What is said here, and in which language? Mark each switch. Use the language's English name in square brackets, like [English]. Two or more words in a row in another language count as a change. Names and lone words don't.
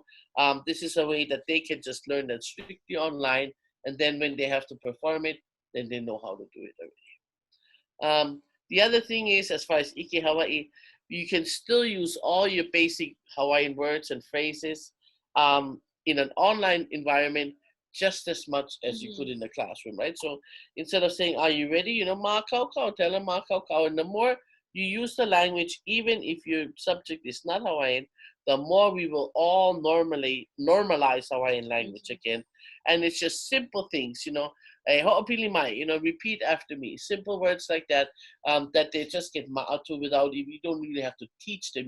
[English] This is a way that they can just learn that strictly online, and then when they have to perform it, then they know how to do it already. The other thing is, as far as Ike Hawaii, you can still use all your basic Hawaiian words and phrases in an online environment just as much as you could in the classroom, right? So instead of saying, "Are you ready?" [Hawaiian] Ma kau kau, [English] tell them [Hawaiian] ma kau kau. [English] And the more you use the language, even if your subject is not Hawaiian, the more we will all normalize Hawaiian language again. And it's just simple things, [Hawaiian] ho'opili mai, [English] repeat after me. Simple words like that, that they just get ma'a to without, you don't really have to teach them.